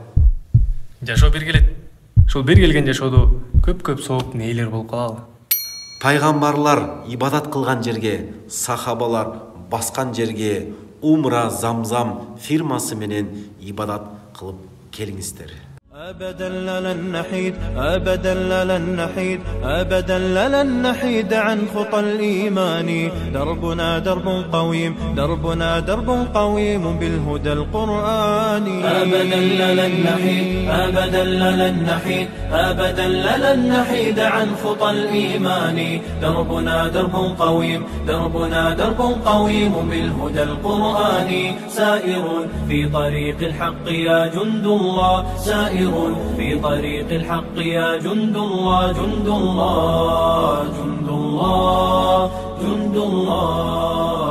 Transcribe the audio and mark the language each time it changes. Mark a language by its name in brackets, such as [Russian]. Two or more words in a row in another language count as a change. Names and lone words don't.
[Kyrgyz] Жашоо бир келет. Ошол бир келген жашоодо көп сооптун ээлери болуп калалы. Пайгамбарлар ибадат кылган жерге, сахабалар баскан жерге умра замзам фирмасы менен ибадат кылып келиңиздер. [Arabic] أبدا لن نحيد أبدا لن نحيد أبدا لن نحيد عن خطى الإيمان دربنا درب قويم دربنا درب قويم بالهدى القرآني أبدا لن نحيد أبدا لن نحيد أبدا لن نحيد عن خطى الإيمان دربنا درب قويم دربنا درب قويم بالهدى القرآني سائر في طريق الحق يا جند الله سائر في طريق الحق يا جند الله جند الله جند الله جند الله